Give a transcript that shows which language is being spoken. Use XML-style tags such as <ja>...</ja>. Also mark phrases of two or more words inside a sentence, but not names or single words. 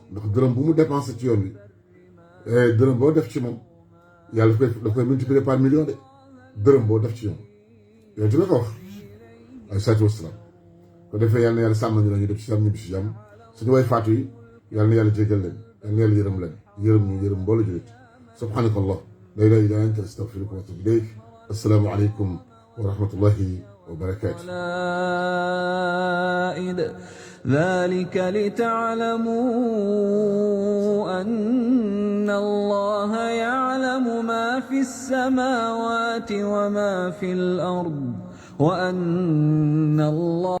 <wo>ndax dërëm bu mu dépensé ci yoon bi dërëm boo def ci moom yàlla daf koy</wo> <fr>multiplier par million de</fr> <wo>dërëm boo def ci yoon yow ci la ko wax ay</wo> <ar>صلاة وسلام</ar> <wo>ko defee yàlla na yàlla sàmm ñu la ñu def ci sam ñu bi si jàmm suñu way faatu yi yàlla na yàlla jégal leen yàlla na yàlla yërëm leen yërëm ñu yërëm mboolu julit</wo> <ar>سبحانك الله لا إله إلا أنت أستغفرك وأتوب إليك السلام عليكم ورحمة الله وبركاته ذلك لتعلموا أن الله يعلم ما في السماوات وما في الأرض وأن الله</ar>